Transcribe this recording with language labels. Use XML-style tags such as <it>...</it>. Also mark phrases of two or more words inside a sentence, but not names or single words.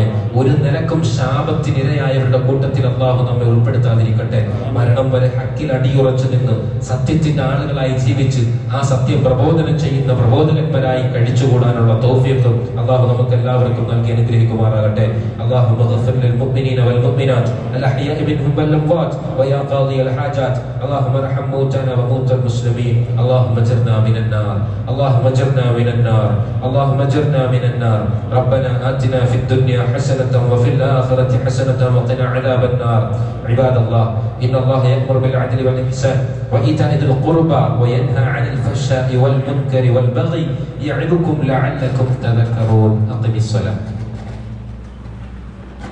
<ml>ഒരു നിലക്കും ശാപത്തിനിരയായവരുടെ കൂട്ടത്തിൽ അല്ലാഹു നമ്മെ ഉൾപ്പെടുത്താതിരിക്കട്ടെ. മരണം വരെ ഹക്കിൽ അടിയുറച്ചു നിന്ന് സത്യത്തിന്റെ ആളുകളായി ജീവിച്ച് ആ സത്യം പ്രബോധനം ചെയ്യുന്ന പ്രബോധകന്മാരായി കഴിച്ചുകൂടാനുള്ള തൗഫീഖ് അല്ലാഹു നമുക്ക് എല്ലാവർക്കും നൽകി അനുഗ്രഹിക്കുമാറാകട്ടെ.</ml> <ar>اللهم اغفر للمؤمنين والمؤمنات الأحياء منهم والأموات ويا قاضي الحاجات اللهم ارحم موتانا وموتى المسلمين اللهم اجرنا من النار اللهم اجرنا من النار اللهم اجرنا من النار ربنا آتنا في الدنيا حسنة وفي الآخرة حسنة وقنا عذاب النار عباد الله إن الله يأمر بالعدل والإحسان وإيتاء ذي القربى وينهى عن الفحشاء والمنكر والبغي يعظكم لعلكم تذكرون أقم الصلاة.</ar>